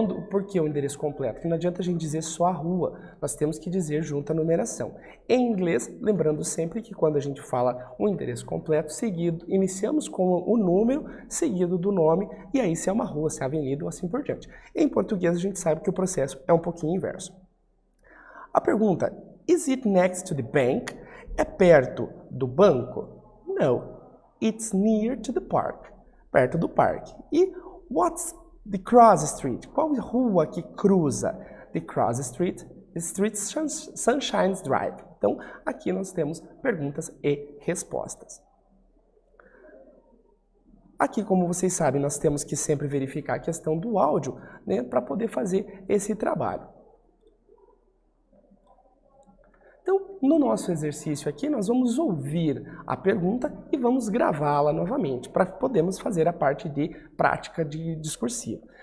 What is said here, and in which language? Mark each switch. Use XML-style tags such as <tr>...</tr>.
<pt>Por que o endereço completo? Porque não adianta a gente dizer só a rua, nós temos que dizer junto a numeração. Em inglês, lembrando sempre que quando a gente fala um endereço completo, iniciamos com o número seguido do nome, e aí se é uma rua, se é avenida ou assim por diante. Em português a gente sabe que o processo é um pouquinho inverso. A pergunta,</pt> <en>is it next to the bank?</en> <pt>É perto do banco?</pt> <en>No, it's near to the park.</en> <pt>Perto do parque. E</pt> <en>what's the cross street?</en> <pt>Qual rua que cruza?</pt> <en>The cross street is Street Sunshine Drive.</en> <pt>Então, aqui nós temos perguntas e respostas. Aqui, como vocês sabem, nós temos que sempre verificar a questão do áudio, né, para poder fazer esse trabalho. Então, no nosso exercício aqui, nós vamos ouvir a pergunta e vamos gravá-la novamente, para podermos fazer a parte de prática discursiva.</pt>